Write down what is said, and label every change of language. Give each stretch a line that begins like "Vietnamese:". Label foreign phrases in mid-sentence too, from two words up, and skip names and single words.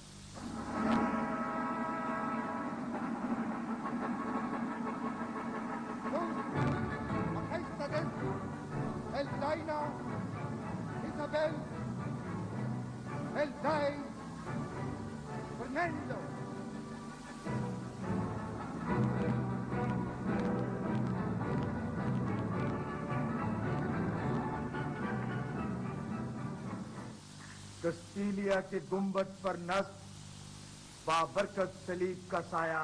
Spanish: Sus majestades, el reina Isabel, el rey Fernando.
Urdu: کستیلیا کے گنبد پر نصب بابرکت صلیب کا سایہ